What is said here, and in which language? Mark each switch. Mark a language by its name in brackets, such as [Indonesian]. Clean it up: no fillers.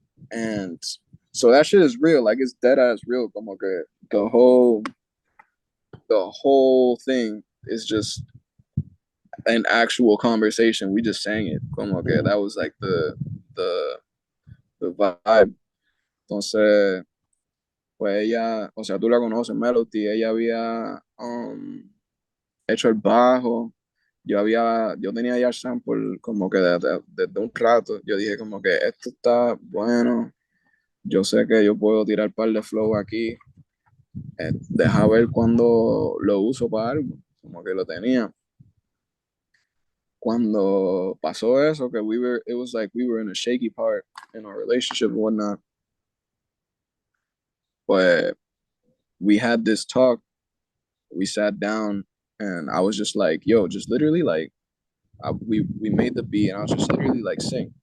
[English] And so that shit is real. Like it's dead ass real. [Spanish] Como que [English] the whole thing is just an actual conversation. We just sang it. Como que mm, that was like the the vibe. [Spanish] Entonces, pues ella, o sea, tú la conoces, Melody, ella había hecho el bajo. Yo tenía ya el sample como que desde un rato. Yo dije como que esto está bueno. Yo sé que yo puedo tirar un par de flow aquí. Deja ver cuando lo uso para algo. Como que lo tenía. Cuando pasó eso, que [English] it was like we were in a shaky part in our relationship and whatnot. But we had this talk. We sat down and I was just like, yo, just literally like, we made the beat and I was just literally like, sing.